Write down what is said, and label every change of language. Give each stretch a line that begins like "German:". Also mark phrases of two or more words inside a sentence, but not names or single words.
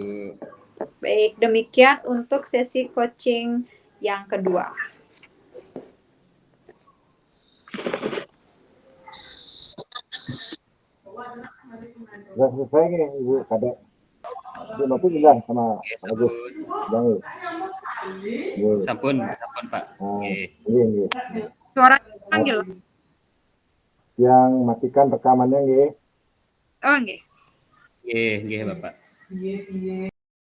Indonesian: Baik, demikian untuk sesi coaching yang kedua. Sudah selesai nih Ibu Kadek. Ibu Nopi sudah sama Agus. Sampun Pak. Nggih. Suara panggil. Yang matikan rekamannya nggih. Oh nggih. Nggih, Bapak.